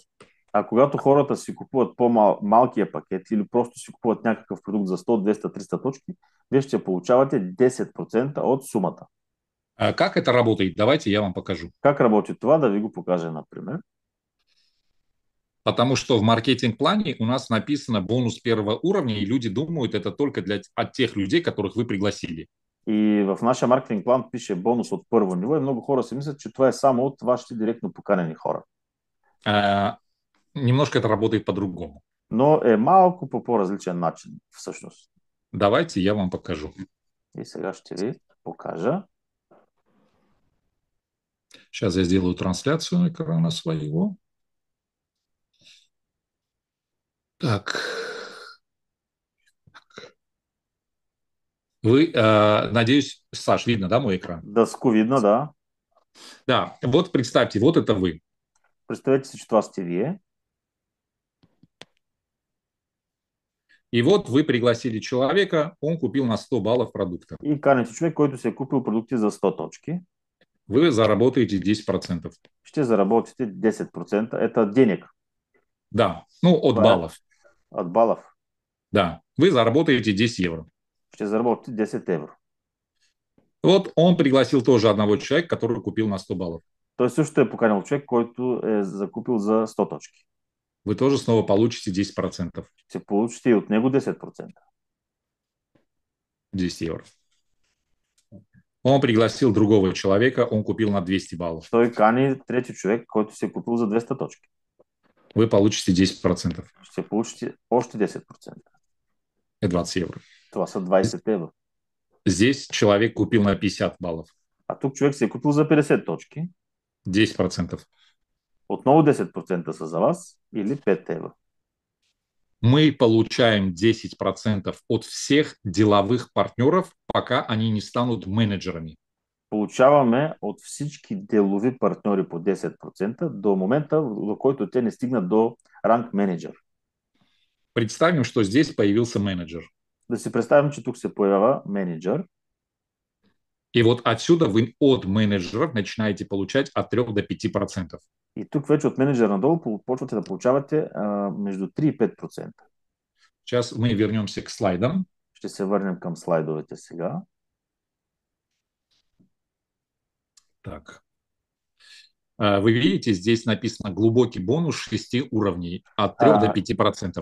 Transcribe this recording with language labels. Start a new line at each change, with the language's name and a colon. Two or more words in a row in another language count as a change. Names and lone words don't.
Bulgarian: А когато хората си купуват по-малкия пакет или просто си купуват някакъв продукт за 100, 200, 300 точки, вие ще получавате 10% от сумата.
Russian: Как это работает? Давайте я вам покажу.
Bulgarian: Как работи това? Да ви го покажа, например.
Russian: Потому что в маркетинг-плане у нас написано бонус первого уровня, и люди думают, это только от тех людей, которых вы пригласили.
Bulgarian: И в нашия маркетинг план пише бонус от първо ниво и много хора си мислят, че това е само от вашите директно поканени хора.
Russian: Немножко это работает по-другому.
Bulgarian: Но е малко по по-различен начин, всъщност.
Russian: Давайте я вам покажу.
Bulgarian: И сега ще ви покажа.
Russian: Сейчас я сделаю трансляцию экрана своего. Так. Вы, надеюсь, Саш, видно, да, мой экран?
Bulgarian: Дъско видно, да.
Russian: Да, вот представьте, вот это вы.
Bulgarian: Представете си, че това сте вие.
Russian: И вот вы пригласили человека, он купил на 100 баллов продукта.
Bulgarian: И каните човек, който се е купил продукти за 100 точки.
Russian: Вы заработаете 10%.
Bulgarian: Ще заработите 10%.
Russian: Это денег. Да, ну, от
Bulgarian: Това е
Russian: баллов.
Bulgarian: от балов.
Russian: Да, вы заработаете 10 евро.
Bulgarian: Ще заработите 10 евро.
Russian: Вот он пригласил тоже одного человека, который купил на 100 баллов.
Bulgarian: Той също е поканил човек, който е закупил за 100 точки.
Russian: Вы тоже снова получите 10%.
Bulgarian: Ще получите и от него 10%.
Russian: 10 евро. Он пригласил другого человека, он купил на 200 баллов.
Bulgarian: Той кани трети човек, който се е купил за 200 точки.
Russian: Вы получите 10%.
Bulgarian: Ще получите още 10%.
Russian: Это 20 евро.
Bulgarian: Това са 20 евро.
Russian: Здесь человек купил на 50 баллов.
Bulgarian: А тук човек се е купил за 50 точки.
Russian: 10%.
Bulgarian: Отново 10% са за вас или 5 евро.
Russian: Мы получаем 10% от всех деловых партнеров, пока они не станут менеджерами.
Bulgarian: Получаваме от всички делови партньори по 10% до момента, до който те не стигнат до ранг менеджер.
Russian: Представим, что здесь появился менеджер.
Bulgarian: Да си представим, че тук се появява менеджер.
Russian: И вот отсюда вы от менеджеров начинаете получать от 3 до 5%.
Bulgarian: И тук вече от менеджер надолу почвате да получавате между 3 и 5%.
Russian: Сейчас мы вернемся к слайдам.
Bulgarian: Ще се върнем към слайдовете сега.
Russian: Так. Вы видите, здесь написано глубокий бонус 6 уровней от 3 до 5%.